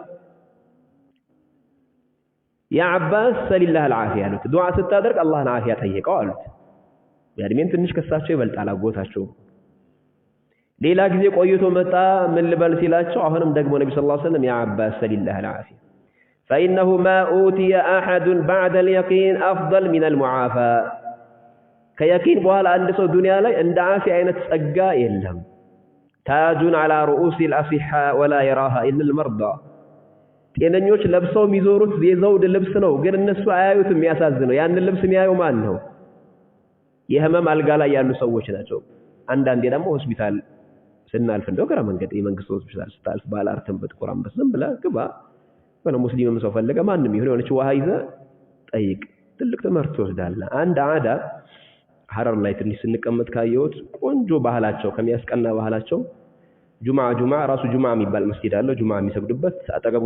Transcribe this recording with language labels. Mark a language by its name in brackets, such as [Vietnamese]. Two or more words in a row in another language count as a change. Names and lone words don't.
[Arabic] يا عباس سل الله العافية [Amharic] አሉት። ዱዓ ስታደርግ አላህን ዓፊያ ጠይቀው አሉት። በእድሜም ትንሽ ከሳቸው ይበልጣል አጎታቸው። ሌላ ጊዜ ቆይቶ መጣ ምን ልበል ሲላቸው አሁንም ደግሞ ነብዩ [Arabic] صلى الله عليه وسلم يا عباس سل الله العافية فإنه ما أوتي أحد بعد اليقين أفضل من المعافى [Amharic] ከየቂን በኋላ አንድ ሰው ዱንያ ላይ እንደ ዓፊያ አይነት ጸጋ የለም። ታጁን [Arabic] على رؤوس الأصحاء ولا يراها إلا المرضى [Amharic] ጤነኞች ለብሰው የሚዞሩት የዘውድ ልብስ ነው፣ ግን እነሱ አያዩትም። የሚያሳዝነው ያን ልብስ የሚያየው ማን ነው? የህመም አልጋ ላይ ያሉ ሰዎች ናቸው። አንዳንዴ ደግሞ ሆስፒታል ስናልፍ እንደው ግራ መንገድ የመንግስት ሆስፒታል ስታልፍ ባላርተም በጥቁራም በስም ብላ ግባ ወለ ሙስሊምም ሰው ፈለገ ማንንም ይሁን የሆነች ውሃ ይዘህ ጠይቅ። ትልቅ ትምህርት ትወስዳለህ። አንድ አዳ ሐረር ላይ ትንሽ ስንቀመጥ ካየሁት ቆንጆ ባህላቸው ከሚያስቀና ባህላቸው ጁማ ራሱ ጁማ የሚባል መስጊድ አለ። ጁማ የሚሰግዱበት አጠገቡ